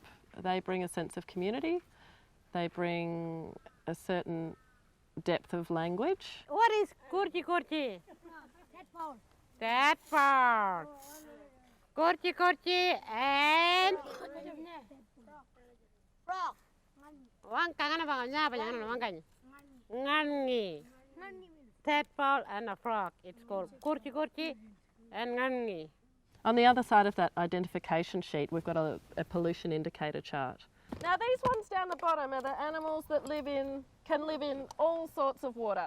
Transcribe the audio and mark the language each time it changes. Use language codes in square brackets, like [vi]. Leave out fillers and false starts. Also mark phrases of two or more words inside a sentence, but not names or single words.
[en] They bring a sense of community. They bring a certain depth of language. What is [pjt] kurchi kurchi? [en] Tadpole. Tadpole. [pjt] Kurchi kurchi [en] and Frog. [pjt] wang kangana banganya banyana wanganya. Ngangi. [en] Tadpole and a frog. It's called [pjt] kurchi kurchi [en] and ngangi. On the other side of that identification sheet, we've got a pollution indicator chart. Now these ones down the bottom are the animals that can live in all sorts of water.